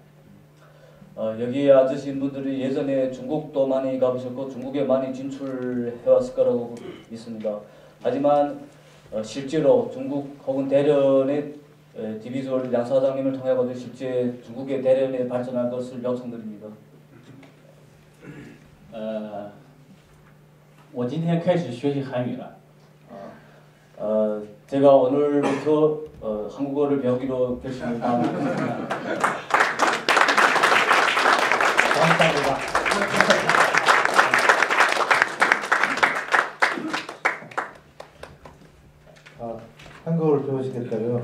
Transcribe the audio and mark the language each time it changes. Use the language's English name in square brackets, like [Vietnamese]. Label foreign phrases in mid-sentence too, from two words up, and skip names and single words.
[Korean] 여기에 앉으신 분들이 예전에 중국도 많이 가보셨고 중국에 많이 진출해왔을 거라고 믿습니다. 하지만 실제로 중국 혹은 대련의 디비주얼 양 사장님을 통해 가지고 실제 중국의 대련에 발전할 것을 요청드립니다. [Chinese] 我今天开始学习韩语了。 [Korean] 제가 오늘부터 한국어를 배우기로 결심했습니다. 감사합니다. 한국어를 배우시겠다고요?